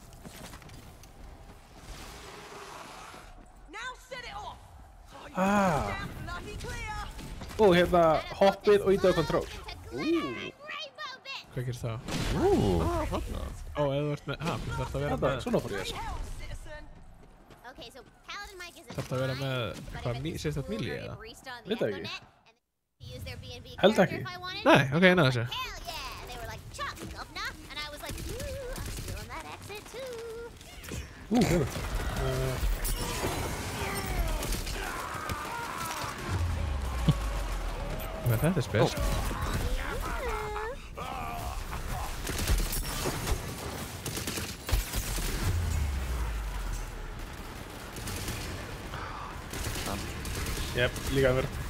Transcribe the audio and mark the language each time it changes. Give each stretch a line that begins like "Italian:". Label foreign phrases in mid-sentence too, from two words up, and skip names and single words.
Icelandic: Ah. Ó, hérna hoppið og íta á control. Hvað gerir það? Þarna. Ó, ef þú ert með... Ha, þú þarft að vera með... Svona fór ég þessu.
English: Okay, so Paladin Mike is a
Icelandic: Þarft að vera með... Hvað, sérstætt milli eða? Veit það ekki.
English: use their B&B
Icelandic: Held
English: character
Icelandic: ekki.
English: if I wanted.
Icelandic: Nei, ok, ég náðu þessu.
English: Hell yeah! They were like, chop, governor. And I was like, ooh, I'm stealing that accent too.
Icelandic: Hefur. Þetta er spes. Jep, líka mér.